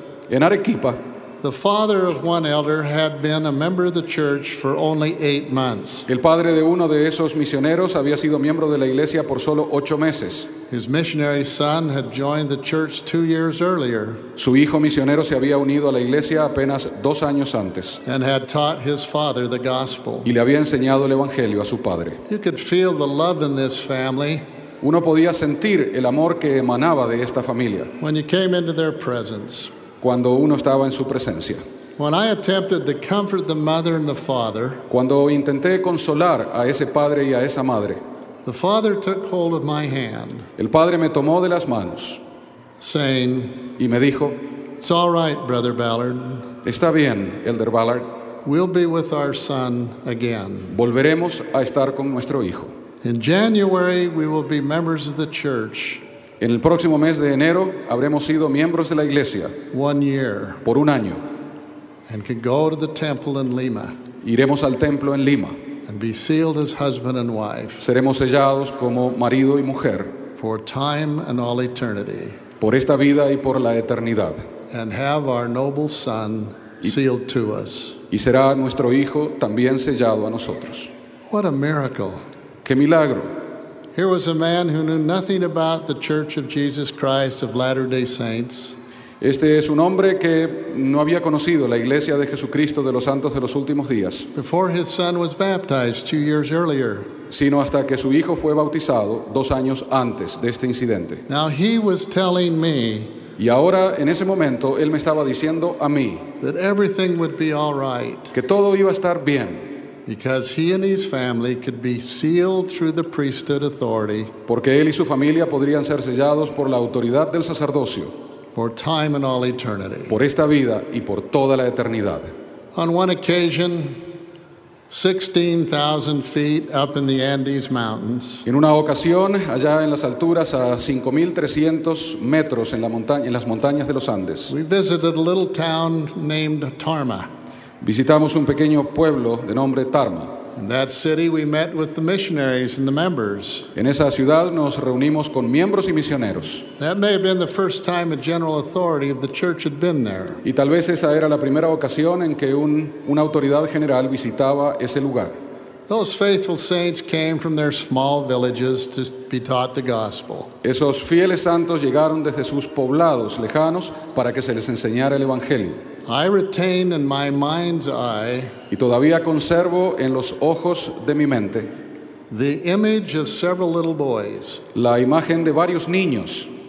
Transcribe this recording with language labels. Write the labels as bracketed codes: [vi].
[es] En [en] Arequipa, the father of one elder had been a member of the church for only 8 months. [es] El padre de uno de esos misioneros había sido miembro de la iglesia por solo 8 meses. [en] His missionary son had joined the church 2 years earlier. [es] Su hijo misionero se había unido a la iglesia apenas 2 años antes. [en] And had taught his father the gospel. [es] Y le había enseñado el evangelio a su padre. [en] You could feel the love in this family. [es] Uno podía sentir el amor que emanaba de esta familia. [en] When you came into their presence. [es] Cuando uno estaba en su presencia. [en] When I attempted to comfort the mother and the father, [es] cuando intenté consolar a ese padre y a esa madre, [en] the father took hold of my hand, [es] el padre me tomó de las manos, [en] saying, [es] y me dijo, [en] "It's all right, Brother Ballard. [es] Está bien, Elder Ballard. [en] We'll be with our son again. [es] Volveremos a estar con nuestro hijo. [en] In January, we will be members of the church. [es] En el próximo mes de enero habremos sido miembros de la iglesia [en] 1 year, [es] por 1 año, [en] and can go to the temple in Lima, [es] iremos al templo en Lima, [en] and be sealed as husband and wife, [es] seremos sellados como marido y mujer [en] for time and all eternity. [es] Por esta vida y por la eternidad. [en] And have our noble son sealed to us. [es] Y será nuestro hijo también sellado a nosotros. [en] What a miracle. [es] Qué milagro. [en] Here was a man who knew nothing about the Church of Jesus Christ of Latter-day Saints. [es] Este es un hombre que no había conocido la Iglesia de Jesucristo de los Santos de los Últimos Días. [en] Before his son was baptized 2 years earlier. [es] Sino hasta que su hijo fue bautizado 2 años antes de este incidente. [en] Now he was telling me. [es] Y ahora en ese momento él me estaba diciendo a mí. [en] That everything would be all right. [es] Que todo iba a estar bien. [en] Because he and his family could be sealed through the priesthood authority. [es] Porque él y su familia podrían ser sellados por la autoridad del sacerdocio. [en] For time and all eternity. [es] Por esta vida y por toda la eternidad. [en] On one occasion, 16,000 feet up in the Andes Mountains. [es] En una ocasión, allá en las alturas a 5,300 metros en la montaña, en las montañas de los Andes. [en] We visited a little town named Tarma. [es] Visitamos un pequeño pueblo de nombre Tarma. [en] In that city, we met with the missionaries and the members. [es] En esa ciudad nos reunimos con miembros y misioneros. [en] That may have been the first time a general authority of the church had been there. [es] Y tal vez esa era la primera ocasión en que una autoridad general visitaba ese lugar. [en] Those faithful saints came from their small villages to be taught the gospel. [es] Esos fieles santos llegaron desde sus poblados lejanos para que se les enseñara el evangelio. [en] I retain in my mind's eye. [es] Y todavía conservo en los ojos de mi mente. [en] The image of several little boys. [es] La imagen de varios niños.